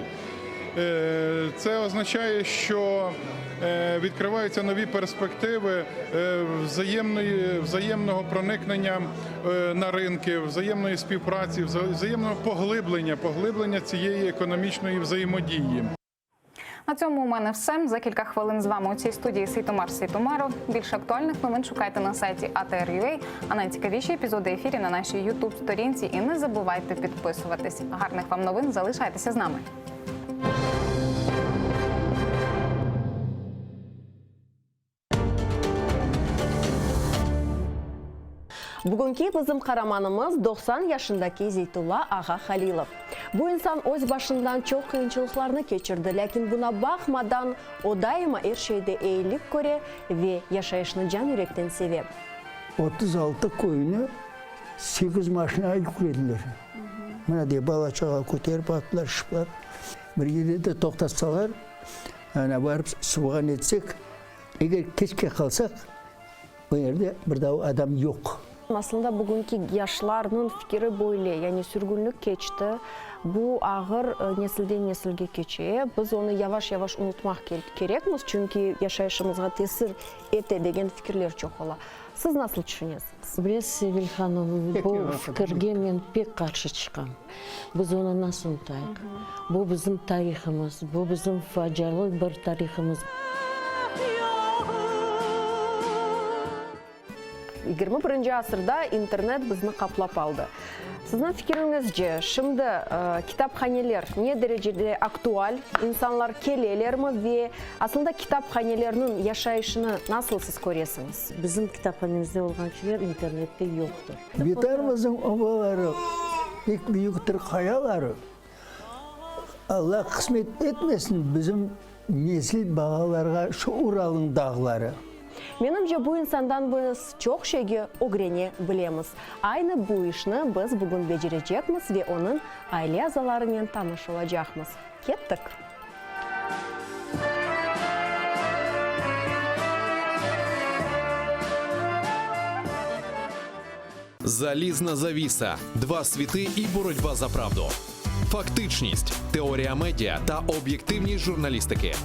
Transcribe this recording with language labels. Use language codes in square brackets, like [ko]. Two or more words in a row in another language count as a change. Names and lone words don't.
[uk] Це означає, що відкриваються нові перспективи взаємного проникнення на ринки, взаємної співпраці, взаємного поглиблення цієї економічної взаємодії. На цьому у мене все. За кілька хвилин з вами у цій студії Сейтумер Сейтумеров. Більше актуальних новин шукайте на сайті ATR.ua, а найцікавіші епізоди ефірі на нашій YouTube-сторінці. І не забувайте підписуватись. Гарних вам новин, залишайтеся з нами. [crh] Бүгінгі біздің қараманымыз 90 yaşındaki Zeytullah Ağa Halilov. Bu insan öz başından çok kıyınçılıklarını geçirdi, lakin buna bakmadan o daima her şeyde iyilik göre ve yaşayışını can yürekten sever. 36 koyunu 8 maşına yüklediler. Bana diye bala çağa koterip attılar, şıplar. Bir yerde de toktatsalar, yani varıp suğan etsek, eğer keşke kalsak, o yerde bir daha adam yok. Aslında bugünkü yaşların fikri böyle, yani sürgünlük geçti. Bu ağır nesilden nesilge geçiyor. Biz onu yavaş yavaş unutmak gerekmiz. Çünkü yaşayışımızga tesir ete degen fikirler çok ola. Siz nasıl düşünüyorsunuz? Bilesiz Sevil Hanım, bu fikirge men pek karşı çıkam. Biz onu nasıl unutayık? Bu bizim tariximiz, bu bizim facialı bir tariximiz. 21. asırda internet bizni kaplap aldı. Sizin fikrinizce şimdi kitaphaneler ne derecede aktüel, insanlar keleler mi ve aslında kitaphanelerinin yaşayışını nasıl siz görüyorsunuz? Bizim kitaphanemizde olan şeyler internette yoktur. Bitermizin obaları, ilk büyüktür kayaları. Allah kısmet etmesin bizim nesil bağalarga şu Ural'ın dağları. Menimce bu insandan biz çok şeyi öğrenebiliriz. Aynı bu işini biz bugün becerecekmiz ve onun aile azalarıyla tanış olacakmız. Kettik. [uk] Залізна завіса. Два світи і боротьба за правду. Фактичність, теорія медіа та об'єктивність журналістики.